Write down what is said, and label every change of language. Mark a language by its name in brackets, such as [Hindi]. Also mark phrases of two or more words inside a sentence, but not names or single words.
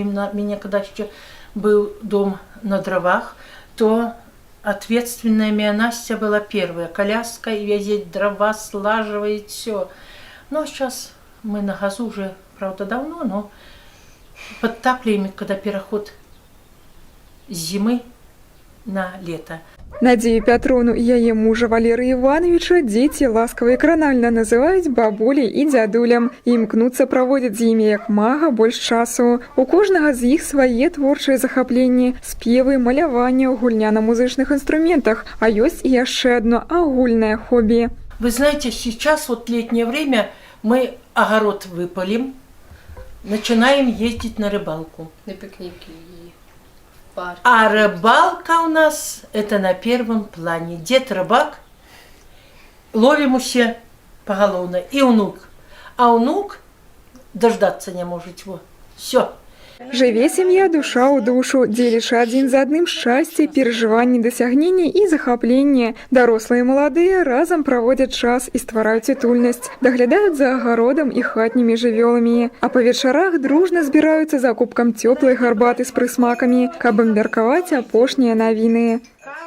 [Russian] Меня когда еще был дом на дровах, то ответственная моя Настя была первая. Коляска, и везет дрова, слаживает все. Ну а сейчас мы на газу уже, правда, давно, но подтапливаем, когда переход [Belarusian] з зімы [Russian] на лето. [Belarusian] Надзею Пятровну і яе мужа Валерыя Івановича дзеці ласкава і кранальна называюць бабулей і дзядулям і імкнуцца праводзіць з імі як мага больш часу. У кожнага з іх свае творчыя захапленні, спевы, маляванне, гульня на музычных інструментах, а ёсць і яшчэ одно агульнае хобі. [Russian] Вы знаете, сейчас вот летнее время мы огород выпалим, начинаем ездить на рыбалку. На пикники. А рыбалка у нас это на первом плане. Дед рыбак, ловим все поголовно, и внук. А внук дождаться не может его. Все. [Belarusian] Жыве сям'я душа ў душу, дзелячы адзін за адным шчасце, перажыванні, дасягнення і захапленне. Дарослыя і маладыя разам праводзяць час і ствараюць утульнасць, даглядаюць за агародам і хатнімі жывёламі. А па вечарах дружна збіраюцца за кубкам цёплай гарбаты з прысмакамі, каб абмеркаваць апошнія навіны.